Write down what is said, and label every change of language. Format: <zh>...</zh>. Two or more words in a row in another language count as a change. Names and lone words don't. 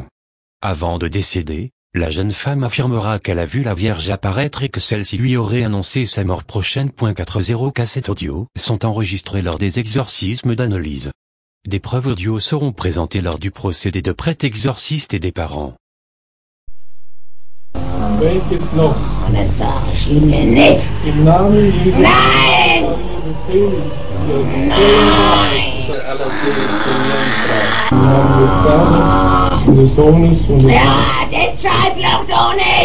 <fr>Avant de décéder, la jeune femme affirmera qu'elle a vu la Vierge apparaître et que celle-ci lui aurait annoncé sa mort prochaine. 40 cassettes audio sont enregistrées lors des exorcismes d'Anneliese. Des preuves audio seront présentées lors du procès des 2 prêtres exorcistes et des parents.</fr> <de>Welches noch? Und das sag ich Ihnen nicht. Im Namen Jesu. Nein! Nein! Im Namen des Vaters und des Sohnes und des Ja, das Schreibloch doch nicht!</de>